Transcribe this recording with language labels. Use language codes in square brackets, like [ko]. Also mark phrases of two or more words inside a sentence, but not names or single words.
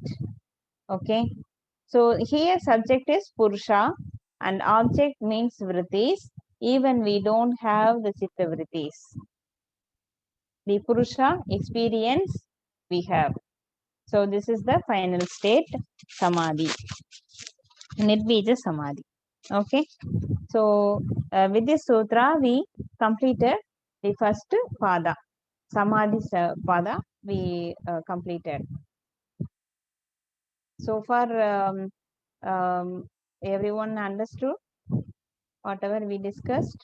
[en] Okay, so here subject is purusha and object means vrittis. Even we don't have the [sa] chitta vrittis, [en] the purusha experience we have. So this is the final state, [sa] samadhi, nirbija samadhi. [en] Okay, so with this sutra we completed the first pada, [sa] samadhi pada [en] we completed. So far everyone understood whatever we discussed?